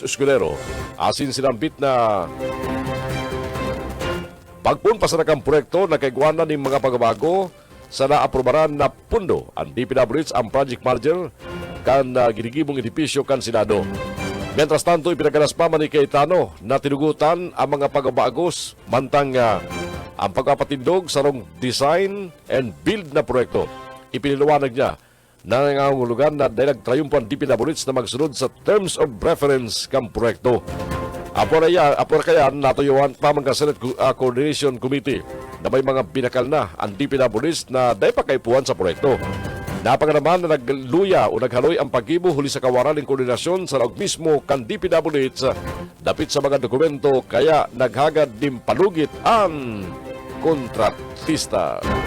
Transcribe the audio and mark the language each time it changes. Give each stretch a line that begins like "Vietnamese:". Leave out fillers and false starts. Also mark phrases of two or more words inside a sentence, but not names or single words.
Bikol: Escudero asin sinambit na pagpunpasarakang proyekto na kaigwanan ng mga pagbabago sa naaprobaran na pundo ang DPWH ang project manager kan ginigibong edipisyo kan Senado. Mientras tanto, ipinagalas pa man ni Cayetano na tinugutan ang mga pagbabagos mantang ang pagpapatindog sa rong
English: design and build
Bikol: na proyekto. Ipiniliwanag niya na nangangulugan na dahil nagtrayumpo ang DPWH na magsunod sa
English: terms of reference
Bikol: kang proyekto. Apor kaya natuyuan pa mga Senate Coordination Committee na may mga binakal na ang DPWH na dahil pakaipuan sa proyekto. Napaganaman na nagluya o naghaloy ang paggibo huli sa kawaran ng koordinasyon sa laog mismo kan DPWH dapit sa mga dokumento kaya naghagad din palugit ang kontratista.